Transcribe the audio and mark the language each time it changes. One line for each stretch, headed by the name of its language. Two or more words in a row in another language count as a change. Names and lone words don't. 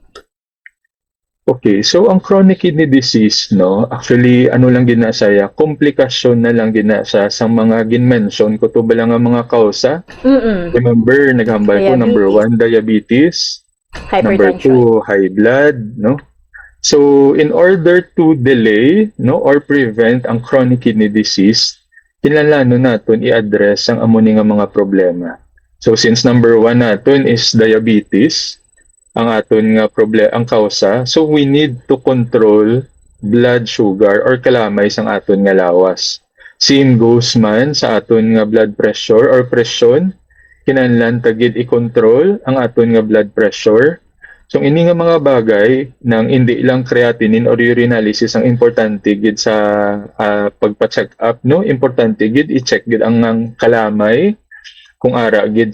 Hiligaynon: Okay, so ang
English: chronic kidney disease,
Hiligaynon: no, actually, ano lang gina siya, komplikasyon na lang gina siya sa mga ginmention ko to ba lang ang mga kausa. Remember, naghambal ko, number 1, diabetes.
English: Number 2, high blood,
Hiligaynon: no? So,
English: in order to delay,
Hiligaynon: no, or prevent ang
English: chronic kidney disease,
Hiligaynon: kinahanglan naton i-address ang amo nga mga problema. So, since number 1 naton is diabetes, ang aton nga ang kausa,
English: so we need to control blood sugar
Hiligaynon: or kalamay sang aton nga lawas. Same goes man sa aton nga
English: blood pressure
Hiligaynon: or presyon, kinahanglan tagid i-control ang aton nga
English: blood pressure.
Hiligaynon: So ini nga mga bagay nang hindi lang creatinine or urinalysis ang importante gid sa pagpa-check up, no, importante gid i-check gid ang kalamay kung ara gid